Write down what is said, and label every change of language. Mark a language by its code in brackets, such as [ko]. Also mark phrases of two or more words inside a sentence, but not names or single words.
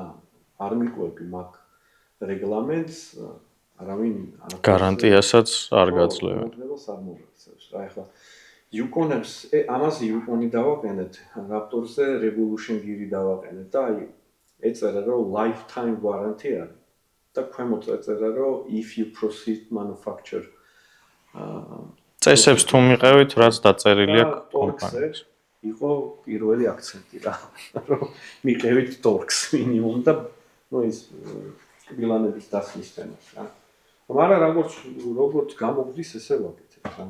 [ka] არ მიყვები მაგ რეგლამენტს, არავინ გარანტიასაც არ გაძლევენ. არ მოგწევს რა. ეხლა Yukon-ებს, ამაზე Yukon-ი დავაყენეთ, Raptor-ზე Revolution Gear-ი დავაყენეთ და აი ეწერა რომ [en] lifetime warranty [ka] არის. და ქვემოთ ეწერა რომ [en] if you proceed manufacture [ka] წესებს თუ მიყევით, რაც დაწერილი აქვს კომპანიას. იყო პირველი აქცენტი რა. რომ მიყევით [en] torx minimum [ka] და ნუ ის ბილანების დასმის თემას რა. მაგრამ როგორც გამოგდის ესე ვაკეთებ რა.